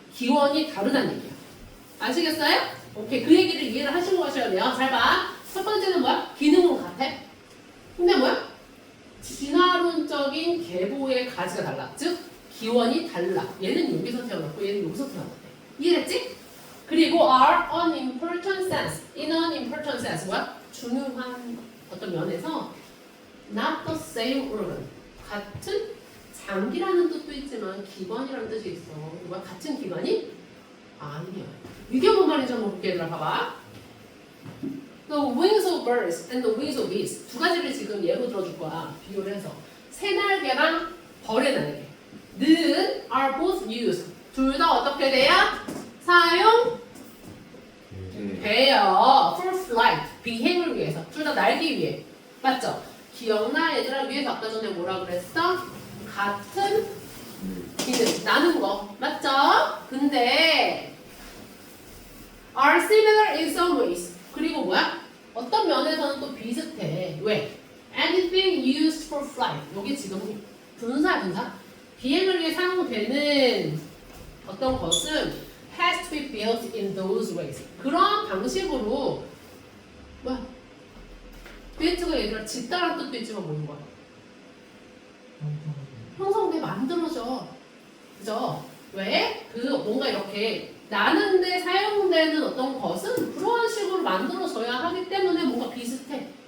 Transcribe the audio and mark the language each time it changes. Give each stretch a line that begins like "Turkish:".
Korean: 기원이 다르다는 얘기야. 아시겠어요? 오케이, 그 얘기를 이해를 하시고 가셔야 돼요. 잘 봐. 첫 번째는 뭐야? 기능은 같아. 근데 뭐야? 진화론적인 계보의 가지가 달라. 즉 기원이 달라. 얘는 여기서 태어났고 얘는 여기서 태어났대. 이해됐지? 그리고
English: are unimportant sense. in unimportant sense 뭐야?
Korean: 중요한 어떤 면에서
English: not the same organ.
Korean: 같은 장기라는 뜻도 있지만 기관이라는 뜻이 있어. 뭐야? 같은 기관이 아니야. 이게 뭔 말인지 한번 볼게. 얘들아 봐봐.
English: The wings of birds and the wings of bees.
Korean: 두 가지를 지금 예로 들어줄 거야. 비교를 해서. 새날개랑 벌의 날개. 는
English: are both used.
Korean: 둘 다 어떻게 돼요? 사용 돼요.
English: For flight.
Korean: 비행을 위해서. 둘 다 날기 위해. 맞죠? 기억나? 얘들아 위에서 아까 전에 뭐라 그랬어? 같은 기능. 나는 거. 맞죠? 근데
English: are similar in some ways.
Korean: 그리고 뭐야? 어떤 면에서는 또 비슷해. 왜?
English: Anything used for flight.
Korean: 여기 지금 분사. 비행을 위해 사용되는 어떤 것은
English: has to be built in those ways.
Korean: 그런 방식으로 뭐야? built가 얘들아 짓다란 뜻도 있지만 뭐인 거야? 형성돼 만들어져. 그죠? 왜? 그 뭔가 이렇게 나는데 사용되는 어떤 것은 그러한 식으로 만들어져야 하기 때문에 뭔가 비슷해.